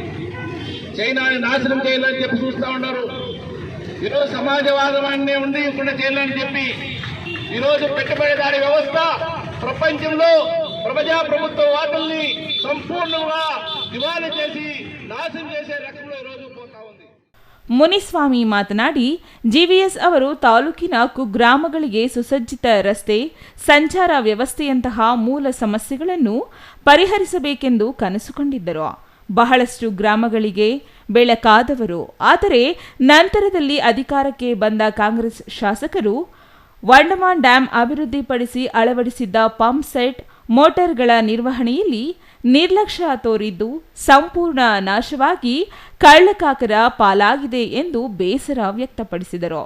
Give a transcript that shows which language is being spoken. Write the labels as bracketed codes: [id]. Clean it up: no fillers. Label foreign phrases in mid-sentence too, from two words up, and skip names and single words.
[te] చైనాని నాశనం చేయాలని చెప్పి చూస్తూ ఉన్నారు. ఈరోజు సమాజవాదాన్ని ఉండకుండా చేయాలని చెప్పి ఈరోజు పెట్టుబడిదారి వ్యవస్థ ప్రపంచంలో ప్రజాప్రభుత్వ వాదుల్ని సంపూర్ణంగా దివాళీ చేసి నాశనం చేసే రకంలో ఈరోజు పోతా ఉంది. [kn] ಮುನಿಸ್ವಾಮಿ ಮಾತನಾಡಿ, ಜಿವಿಎಸ್ ಅವರು ತಾಲೂಕಿನ ಕುಗ್ರಾಮಗಳಿಗೆ ಸುಸಜ್ಜಿತ ರಸ್ತೆ, ಸಂಚಾರ ವ್ಯವಸ್ಥೆಯಂತಹ ಮೂಲ ಸಮಸ್ಯೆಗಳನ್ನು ಪರಿಹರಿಸಬೇಕೆಂದು ಕನಸು ಕಂಡಿದ್ದರು. ಬಹಳಷ್ಟು ಗ್ರಾಮಗಳಿಗೆ ಬೆಳಕಾದವರು. ಆದರೆ ನಂತರದಲ್ಲಿ ಅಧಿಕಾರಕ್ಕೆ ಬಂದ ಕಾಂಗ್ರೆಸ್ ಶಾಸಕರು ವಂಡಮಾನ್ ಡ್ಯಾಂ ಅಭಿವೃದ್ಧಿಪಡಿಸಿ ಅಳವಡಿಸಿದ್ದ [en] pump set, [kn] ಮೋಟಾರ್ಗಳ ನಿರ್ವಹಣೆಯಲ್ಲಿ ನಿರ್ಲಕ್ಷ್ಯ ತೋರಿದ್ದು ಸಂಪೂರ್ಣ ನಾಶವಾಗಿ ಕಳ್ಳಕಾಕರ ಪಾಲಾಗಿದೆ ಎಂದು ಬೇಸರ ವ್ಯಕ್ತಪಡಿಸಿದರು.